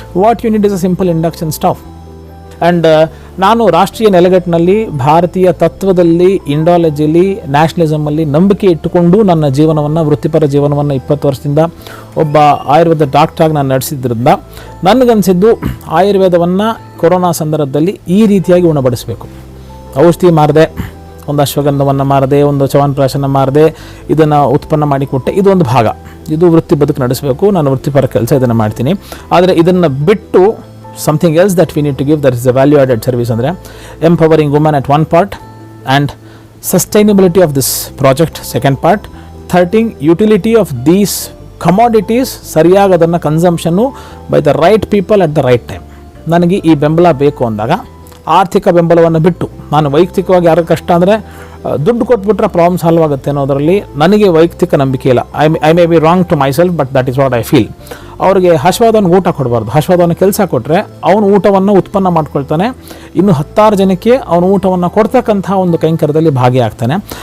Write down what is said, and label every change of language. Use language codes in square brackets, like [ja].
[en] What you need is a simple induction stove. [kn] And ನಾನು ರಾಷ್ಟ್ರೀಯ ನೆಲೆಗಟ್ಟಿನಲ್ಲಿ ಭಾರತೀಯ ತತ್ವದಲ್ಲಿ, ಇಂಡಾಲಜಿಲಿ, ನ್ಯಾಷನಲಿಸಮಲ್ಲಿ ನಂಬಿಕೆ ಇಟ್ಟುಕೊಂಡು ನನ್ನ ಜೀವನವನ್ನು, ವೃತ್ತಿಪರ ಜೀವನವನ್ನು 20 ವರ್ಷದಿಂದ ಒಬ್ಬ ಆಯುರ್ವೇದ ಡಾಕ್ಟ್ರಾಗಿ ನಾನು ನಡೆಸಿದ್ರಿಂದ ನನಗನ್ಸಿದ್ದು ಆಯುರ್ವೇದವನ್ನು ಕೊರೋನಾ ಸಂದರ್ಭದಲ್ಲಿ ಈ ರೀತಿಯಾಗಿ ಉಣಬಡಿಸಬೇಕು. ಔಷಧಿ ಮಾರದೆ, ಒಂದು ಅಶ್ವಗಂಧವನ್ನು ಮಾರದೆ, ಒಂದು ಚವನ್ಪ್ರಾಶನ ಮಾರದೆ, ಇದನ್ನು ಉತ್ಪನ್ನ ಮಾಡಿಕೊಟ್ಟೆ, ಇದು ಒಂದು ಭಾಗ. ಇದು ವೃತ್ತಿ ಬದುಕು ನಡೆಸಬೇಕು, ನಾನು ವೃತ್ತಿಪರ ಕೆಲಸ ಇದನ್ನು ಮಾಡ್ತೀನಿ. ಆದರೆ ಇದನ್ನು ಬಿಟ್ಟು [en] something else that we need to give, that is a value added service, ಅಂದರೆ empowering women at one part and sustainability of this project second part, third utility of these commodities, [kn] ಸರಿಯಾಗಿ ಅದನ್ನು ಕನ್ಸಂಪ್ಷನ್ನು [en] By the right people at the right time. [kn] ನನಗೆ ಈ ಬೆಂಬಲ ಬೇಕು ಅಂದಾಗ ಆರ್ಥಿಕ ಬೆಂಬಲವನ್ನು ಬಿಟ್ಟು, ನಾನು ವೈಯಕ್ತಿಕವಾಗಿ ಯಾರು ಕಷ್ಟ ಅಂದರೆ ದುಡ್ಡು ಕೊಟ್ಬಿಟ್ರೆ ಪ್ರಾಬ್ಲಮ್ ಸಾಲ್ವ್ ಆಗುತ್ತೆ ಅನ್ನೋದರಲ್ಲಿ ನನಗೆ ವೈಯಕ್ತಿಕ ನಂಬಿಕೆ ಇಲ್ಲ. [en] I may be wrong to myself, but that is what I feel. [kn] ಅವ್ರಿಗೆ ಹಶ್ವಾದವನಿಗೆ ಊಟ ಕೊಡಬಾರ್ದು, ಹಶ್ವಾದವನ ಕೆಲಸ ಕೊಟ್ಟರೆ ಅವನು ಊಟವನ್ನು ಉತ್ಪನ್ನ ಮಾಡ್ಕೊಳ್ತಾನೆ, ಇನ್ನು 10 ಜನಕ್ಕೆ ಅವನು ಊಟವನ್ನು ಕೊಡ್ತಕ್ಕಂಥ ಒಂದು ಕೈಂಕರ್ಯದಲ್ಲಿ ಭಾಗಿಯಾಗ್ತಾನೆ.